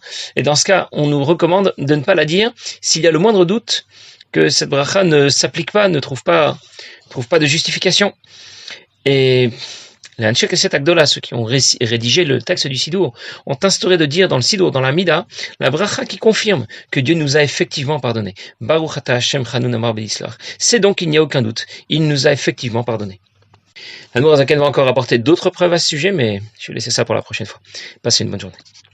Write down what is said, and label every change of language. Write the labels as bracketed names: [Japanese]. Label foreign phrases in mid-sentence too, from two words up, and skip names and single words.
[French] Et dans ce cas, on nous recommande de ne pas la dire s'il y a le moindre doute que cette bracha ne s'applique pas, ne trouve pas de justification. Et les Anshe Knesset Agdola, ceux qui ont rédigé le texte du Sidour, ont instauré de dire dans le Sidour, dans la Mida, la bracha qui confirme que Dieu nous a effectivement pardonné. [Hebrew] ברוך אתה השם חנון המרבה לסלוח. [French] C'est donc il n'y a aucun doute. Il nous a effectivement pardonné. L'Admour Azaken va encore apporter d'autres preuves à ce sujet, mais je vais laisser ça pour la prochaine fois. Passez une bonne journée.